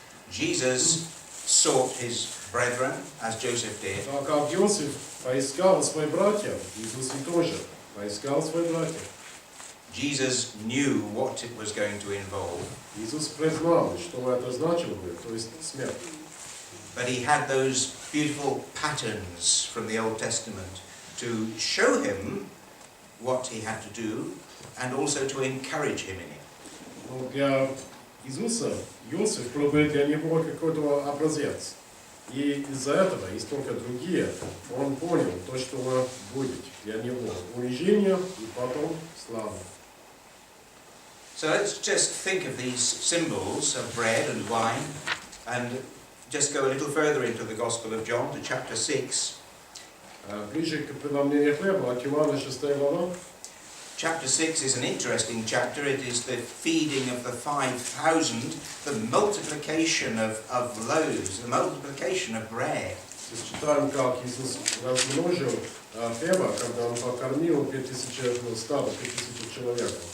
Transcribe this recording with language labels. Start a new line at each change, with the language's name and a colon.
English: Jesus sought his brethren, as Joseph did.
Russian: А как Иосиф поискал своих братьев, Иисус и тоже поискал своих братьев.
English: Jesus knew what it was going to involve.
Russian: Иисус признал, что это значило бы, то есть смерть.
English: But he had those beautiful patterns from the Old Testament to show him what he had to do and also to encourage him in it.
Russian: Но для Иисуса Иосиф был для него какой-то образец. И из-за этого, и столько другие, он понял то, что будет для него унижение и потом слава.
English: So let's just think of these symbols of bread and wine and just go a little further into the Gospel of John to chapter 6.
Russian: Ближе к преломлению хлеба от Иоанна 6 глава.
English: Chapter 6 is an interesting chapter. It is the feeding of the 5,000, the multiplication of loaves, the multiplication of bread.
Russian: Читаем, как Иисус размножил хлеба, когда Он покормил 5000 человек.